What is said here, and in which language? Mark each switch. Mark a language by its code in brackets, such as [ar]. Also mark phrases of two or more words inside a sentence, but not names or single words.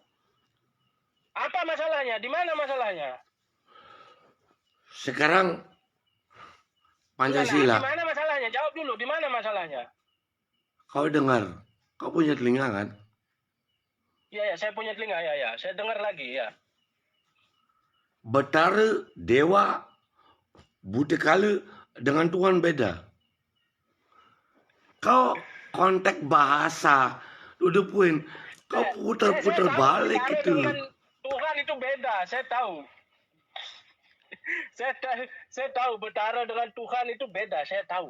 [id] Apa masalahnya? Di mana masalahnya? sekarang Di Pancasila. mana masalahnya? Jawab dulu, di mana masalahnya? Kau dengar, kau punya telinga kan? Ya, saya punya telinga, ya. Saya dengar lagi, ya. Betara, dewa, Butekala dengan Tuhan beda. Kau kontak bahasa, udah poin. Kau putar-putar Saya tahu, balik Betara itu. dengan Tuhan itu beda, saya tahu. Saya tahu Betara dengan Tuhan itu beda, saya tahu.